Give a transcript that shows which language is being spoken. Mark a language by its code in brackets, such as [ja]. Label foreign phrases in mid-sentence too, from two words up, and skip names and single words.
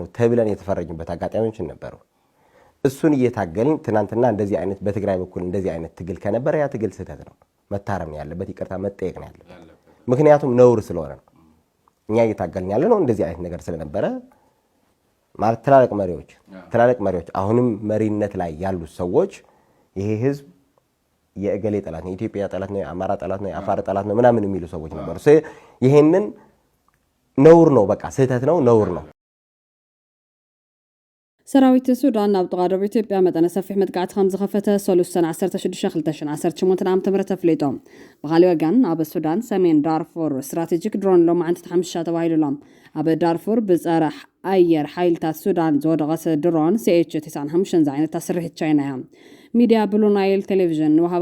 [am] ተብለን የተፈረጅበት አጋጣሚዎች ነበሩ። እሱን እየታገልን ትናንትና እንደዚህ አይነት በትግራይ በኩል እንደዚህ አይነት ትግል ከነበረ ያ ትግል ስህተት ነው፣ መታረም ነው ያለበት፣ ይቅርታ መጠየቅ ነው ያለበት። ምክንያቱም ነውር ስለሆነ ነው። እኛ እየታገልን ያለ ነው እንደዚህ አይነት ነገር ስለነበረ ማለት ትላልቅ መሪዎች አሁንም መሪነት ላይ ያሉት ሰዎች ይሄ ህዝብ የእገሌ ጠላት ነው፣ የኢትዮጵያ ጠላት ነው፣ የአማራ ጠላት ነው፣ የአፋር ጠላት ነው ምናምን የሚሉ ሰዎች ነበሩ። ይሄንን ነውር ነው፣ በቃ ስህተት ነው፣ ነውር ነው። [ti] ሰራዊት ሱዳን ናብ ጥቃ ደቡብ ኢትዮጵያ መጠነ ሰፊሕ መጥቃዕቲ ከም ዝኸፈተ ሰሉስተ 16/2018 ዓ.ም ተፍሊጦም ብኻልእ ወገን ኣብ ሱዳን ሰሜን ዳርፉር ስትራቴጂክ ድሮን ሎማዓንቲ ሓምሻ ተባሂሉሎም ኣብ ዳርፉር ብፀረ ኣየር ሓይልታት ሱዳን ዝወደቐት ድሮን CH-95 ዝዓይነታ ስርሒት ቻይና እያ። ሚድያ ብሉ ናይል ቴሌቪዥን ንወሃቢ